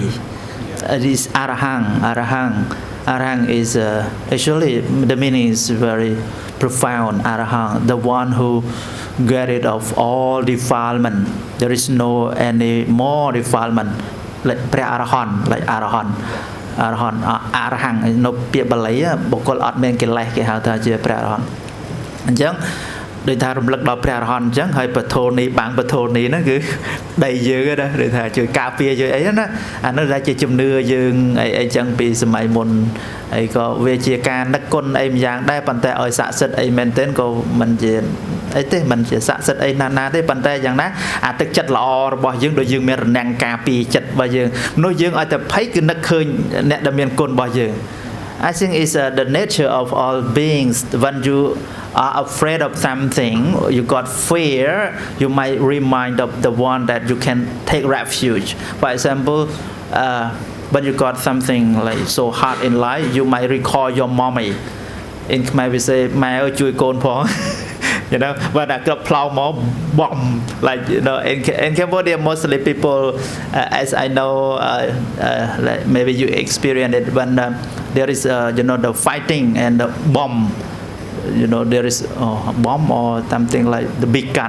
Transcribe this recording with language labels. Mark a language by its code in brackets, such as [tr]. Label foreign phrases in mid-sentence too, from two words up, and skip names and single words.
[en] It is Arahang is actually the meaning is very profound. Arahang, the one who get rid of all defilement. There is no any more defilement. Like Arahant, like Arahant. [km] Arahang នៅពាក្យបាលីបុគ្គលអត់មានកិលេសគេហៅថាជាព្រះអរហន្តអញ្ចឹងដូចថារំលឹកដល់ព្រះអរហន្តអញ្ចឹងហើយពធនីបាំងពធនីហ្នឹងគឺដីយើងណាដូចថាជួយការពារជួយអីណាអានោះដែលជាជំនឿយើងអីអញ្ចឹងពីសម័យមុនហើយក៏វាជាការនឹកគុណអីម្យ៉ាងដែរប៉ុន្តែឲ្យស័ក្តិសិទ្ធិអីមែនទែនក៏មិនជាអីទេមិនជាស័ក្តិសិទ្ធិ អីណាទេប៉ុន្តែយ៉ាងណាអាទឹកចិត្តល្អរបស់យើងដូចយើងមានរនាំងការពារចិត្តរបស់យើងមនុស្សយើងឲ្យតែភ័យគឺនឹកឃើញអ្នកដែលមានគុណរបស់យើង [en] I think it's the nature of all beings when you are afraid of something you got fear you might remind of the one that you can take refuge for example when you got something like so hard in life you might recall your mommy in Khmer we say [km] ម៉ែអើយជួយកូនផង [en] you know when I got plow more bomb like you know in Cambodia mostly people as I know like maybe you experience it when there is you know the fighting and the bomb you know there is a bomb or something like the big gun